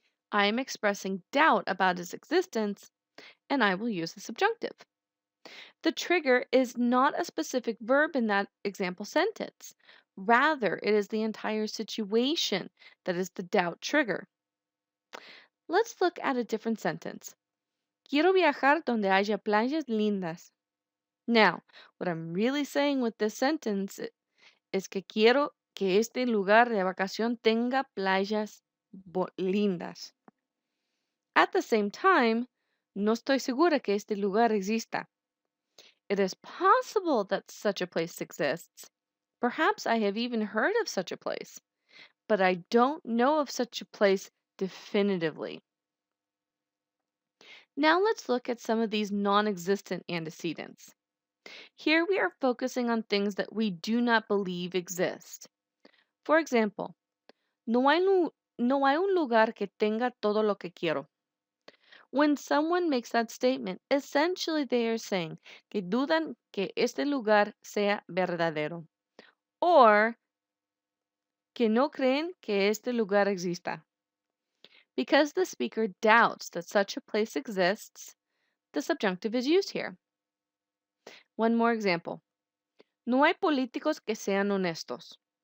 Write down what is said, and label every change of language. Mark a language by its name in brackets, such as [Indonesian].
[English] I am expressing doubt about its existence, and I will use the subjunctive. The trigger is not a specific verb in that example sentence. Rather, it is the entire situation that is the doubt trigger. Let's look at a different sentence. [Spanish] Quiero viajar donde haya playas lindas. [English] Now, what I'm really saying with this sentence [Spanish] es que quiero que este lugar de vacación tenga playas lindas. [English] At the same time, [Spanish] no estoy segura que este lugar exista. [English] It is possible that such a place exists. Perhaps I have even heard of such a place, but I don't know of such a place definitively. Now let's look at some of these non-existent antecedents. Here we are focusing on things that we do not believe exist. For example, [Spanish] no hay un lugar que tenga todo lo que quiero. [English] When someone makes that statement, essentially they are saying [Spanish] que dudan que este lugar sea verdadero, [English] or [Spanish] que no creen que este lugar exista. [English] Because the speaker doubts that such a place exists, the subjunctive is used here. One more example. [Spanish] No hay políticos que sean honestos.